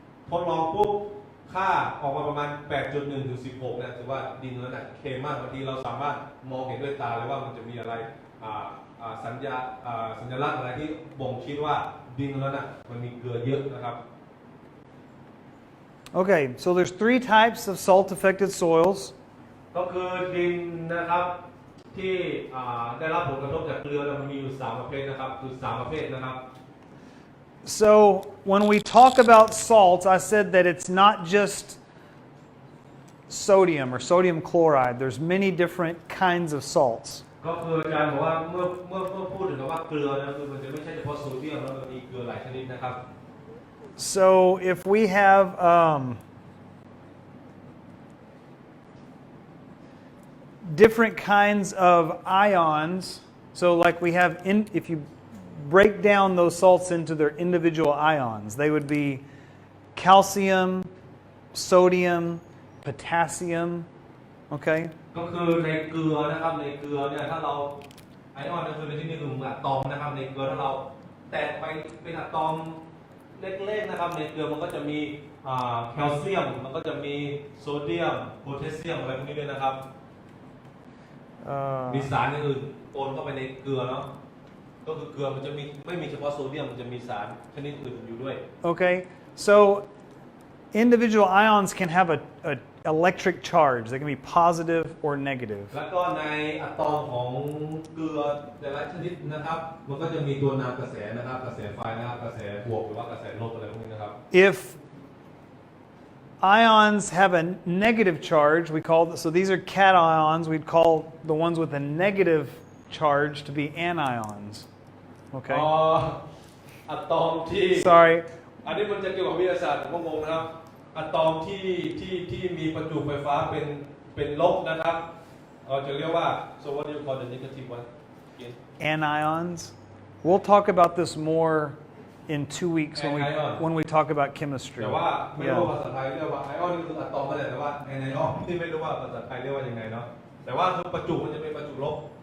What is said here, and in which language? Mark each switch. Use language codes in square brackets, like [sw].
[th] ทดลองปุ๊บค่าออกมาประมาณ 8.1 ถึง 16เนี่ยถือว่าดินนั้นเค็มมากบางทีเราสามารถมองเห็นด้วยตาเลยว่ามันจะมีอะไรสัญลักษณ์อะไรที่บ่งชี้ว่าดินนั้นมันมีเกลือเยอะนะครับ [en] Okay, so there's 3 types of salt-affected soils. [th] ก็คือดินนะครับที่ได้รับผลกระทบจากเกลือมันมีอยู่3ประเภทนะครับคือ3ประเภทนะครับ [en] So when we talk about salts, I said that it's not just sodium or sodium chloride. There's many different kinds of salts. [th] ก็คืออาจารย์บอกว่าเมื่อพูดถึงว่าเกลือนะคือมันจะไม่ใช่เฉพาะโซเดียมแล้วมันมีเกลือหลายชนิดนะครับ [en] So if we have different kinds of ions, so like we have if you break down those salts into their individual ions. They would be calcium, sodium, potassium. Okay? [th] ก็คือในเกลือนะครับในเกลือเนี่ยถ้าเราไอออนก็คือในที่นี้คืออะตอมนะครับในเกลือถ้าเราแตกไปเป็นอะตอมเล็กๆนะครับในเกลือมันก็จะมีแคลเซียมมันก็จะมีโซเดียมโพแทสเซียมอะไรพวกนี้ด้วยนะครับมีสารอย่างอื่นปนเข้าไปในเกลือเนาะก็คือเกลือมันจะมีไม่มีเฉพาะโซเดียมมันจะมีสารชนิดอื่นอยู่ด้วย [en] Okay, so individual ions can have a electric charge. They can be positive or negative. [th] แล้วก็ในอะตอมของเกลือแต่ละชนิดนะครับมันก็จะมีตัวนำกระแสนะครับกระแสไฟนะครับกระแสบวกหรือว่ากระแสลบอะไรพวกนี้นะครับ [en] If ions have a negative charge, we call so these are cations. We'd call the ones with a negative charge to be anions. Okay. [th] อะตอมที่ [en] Sorry. [th] อันนี้มันจะเกี่ยวกับวิทยาศาสตร์ผมก็งงนะครับอะตอมที่มีประจุไฟฟ้าเป็นลบนะครับจะเรียกว่า [en] so what do you call the negative one Anions. We'll talk about this more in 2 weeks when we talk about chemistry. [th] แต่ว่าไม่รู้ภาษาไทยเรียกว่าไอออนนี่คืออะตอมไม่ได้แต่ว่าไอออนที่ไม่รู้ว่าภาษาไทยเรียกว่ายังไงเนาะแต่ว่าคือประจุมันจะเป็นประจุลบ